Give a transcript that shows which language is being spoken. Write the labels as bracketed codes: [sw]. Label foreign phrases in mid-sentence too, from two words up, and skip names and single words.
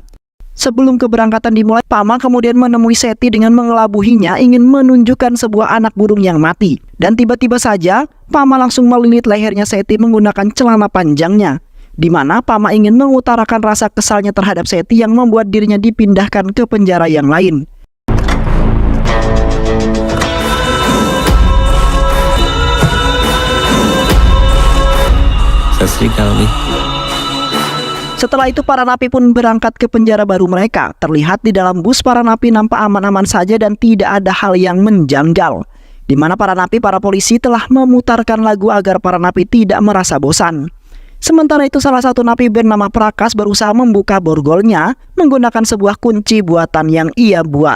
[id] Sebelum keberangkatan dimulai, Pama kemudian menemui Seti dengan mengelabuhinya ingin menunjukkan sebuah anak burung yang mati. Dan tiba-tiba saja, Pama langsung melilit lehernya Seti menggunakan celana panjangnya, di mana Pama ingin mengutarakan rasa kesalnya terhadap Seti yang membuat dirinya dipindahkan ke penjara yang lain. [pa] ਸਤ ਸ੍ਰੀ ਅਕਾਲ ਜੀ। [id] Setelah itu para napi pun berangkat ke penjara baru mereka. Terlihat di dalam bus para napi nampak aman-aman saja dan tidak ada hal yang menjanggal, di mana para polisi telah memutarkan lagu agar para napi tidak merasa bosan. Sementara itu salah satu napi bernama Prakas berusaha membuka borgolnya menggunakan sebuah kunci buatan yang ia buat.